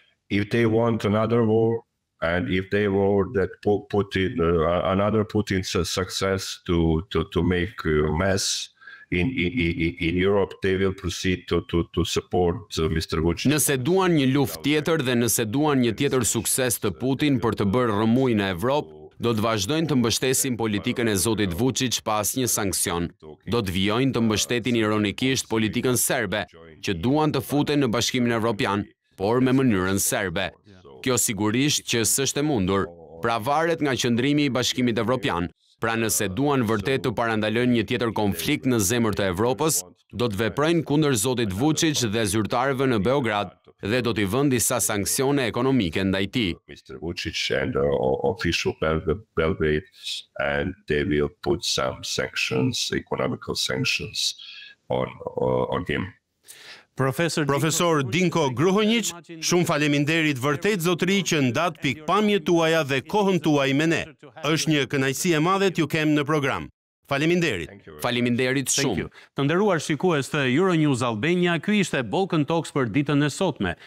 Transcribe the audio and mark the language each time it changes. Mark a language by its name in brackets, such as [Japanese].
[English] If they want another war, and if they were that another Putin's success to make a mess in Europe, they will proceed to support Mr. Vučić. [Albanian] Nëse duan një luftë tjetër dhe nëse duan një tjetër sukses të Putin për të bërë rrëmuj në Evropë, do të vazhdojnë të mbështesin politikën e zotit Vučić pa asnjë sankcion. Do të vijojnë të mbështetin ironikisht politikën serbe, që duan të futen në Bashkimin Evropian, por me mënyrën serbe. Kjo sigurisht që s'është e mundur, pra varet nga qëndrimi i Bashkimit Evropian. Pra nëse duan vërtet të parandalojnë një tjetër konflikt në zemër të Evropës, do të veprojnë kundër zotit Vučić dhe zyrtarëve në Beograd dhe do t'i vënë disa sanksione ekonomike ndaj tij. [English] Mr. Vučić and official Belgrade, and they will put some sanctions, economical sanctions on him. [Albanian] Profesor Dinko Gruhonjić, shumë faleminderit vërtet zotëri që ndat pikpamjet tuaja dhe kohën tuaj me ne. Është një kënaqësi e madhe t'ju kem në program. Faleminderit. Faleminderit shumë. Të nderuar shikues të Euronews Albania, ky ishte Balkan Talks për ditën e sotme.